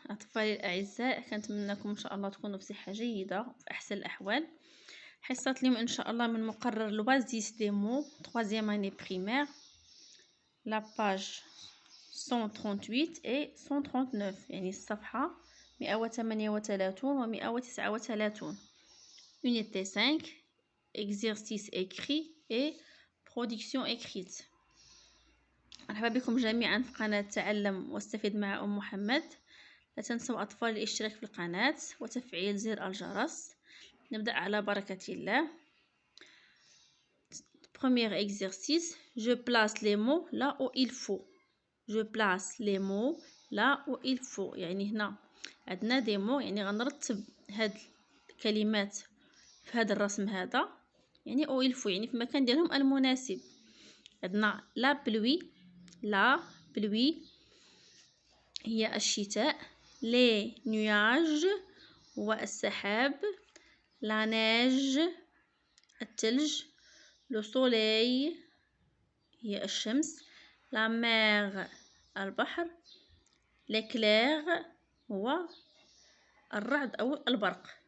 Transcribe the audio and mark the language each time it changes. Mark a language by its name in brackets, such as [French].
[Arabic] أطفالي الأعزاء، كنتمنى لكم إن شاء الله تكونوا بصحة جيدة وفي أحسن الأحوال. حصة اليوم إن شاء الله من مقرر لوازيس دي مو [French] 3e année primaire، [Arabic] لا باج 138 [French] et 139، [Arabic] يعني الصفحة 138 و 139. [French] unité 5 exercice écrit et production écrite. [Arabic] مرحبا بكم جميعا في قناة تعلم واستفيد مع أم محمد. لا تنسوا أطفال الاشتراك في القناة وتفعيل زر الجرس. نبدأ على بركة الله. [French] Premier exercice, je place les mots là où il faut. Je place les mots là où il faut. [Arabic] يعني هنا عندنا دي مو، يعني غنرتب هاد الكلمات في هذا الرسم هذا، يعني او [French] il faut [Arabic] يعني في المكان ديالهم المناسب. عندنا لا بلوي، لا بلوي هي الشتاء، لي نياج هو السحاب، لا نيج الثلج، لو سوليي هي الشمس، لا مير البحر، ليكلير هو الرعد أو البرق.